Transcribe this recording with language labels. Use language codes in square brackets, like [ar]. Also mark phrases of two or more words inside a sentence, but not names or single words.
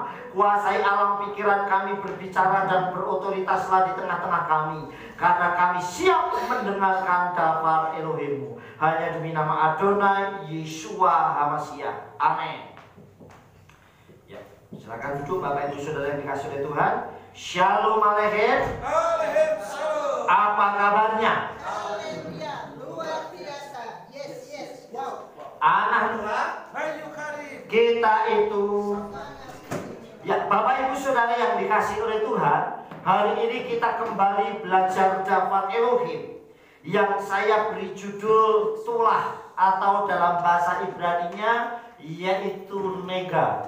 [id] Kuasai alam pikiran kami, berbicara dan berotoritaslah di tengah-tengah kami. Karena kami siap mendengarkan daftar Elohim-Mu. Hanya demi nama Adonai Yeshua HaMashiach. Amin. Ya, silakan duduk Bapak Ibu Saudara yang dikasih oleh Tuhan. [he] שלום עליכם. עליכם שלום. [id] Apa kabarnya? Haleluya, luar biasa. Yes. Wow. Anak Tuhan, kita itu ya Bapak Ibu Saudara yang dikasih oleh Tuhan, hari ini kita kembali belajar daftar Elohim yang saya beri judul Tulah atau dalam bahasa Ibrani-nya yaitu Nega.